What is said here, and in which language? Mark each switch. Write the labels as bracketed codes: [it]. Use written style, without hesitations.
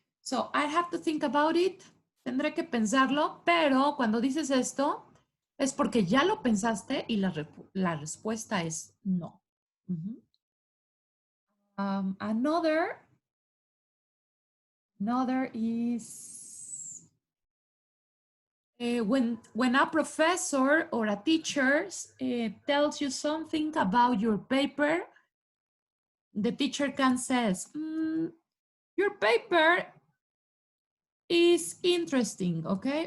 [en] So I have to think about it. [es] Tendré que pensarlo, pero cuando dices esto es porque ya lo pensaste y la respuesta es no. [en] Another is when a professor or a teacher tells you something about your paper, the teacher can says, your paper is interesting, okay?